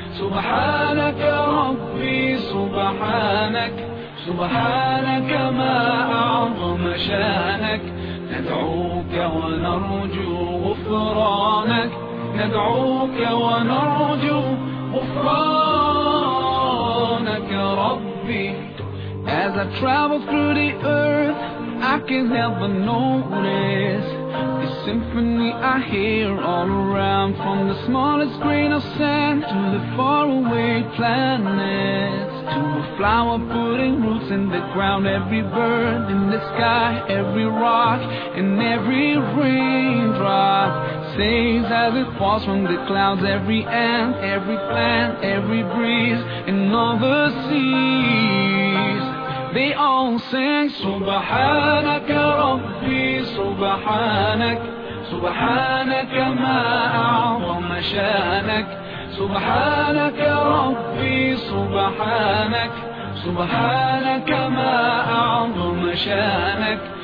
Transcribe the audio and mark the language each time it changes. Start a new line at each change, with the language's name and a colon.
Arabic: سبحانك ربي سبحانك سبحانك ما أعظم شأنك. ندعوك ونرجو غفرانك ندعوك ونرجو غفرانك ربي.
English: As I travel through the earth I can't help but notice the symphony I hear all around, from the smallest grain of sand to the faraway planets, to a flower putting roots in the ground, every bird in the sky, every rock and every raindrop sings as it falls from the clouds, every ant, every plant, every breeze and all the seas. They all sing
Arabic: سبحانك ربي سبحانك سبحانك ما أعظم شأنك. سبحانك ربي سبحانك سبحانك ما أعظم شأنك.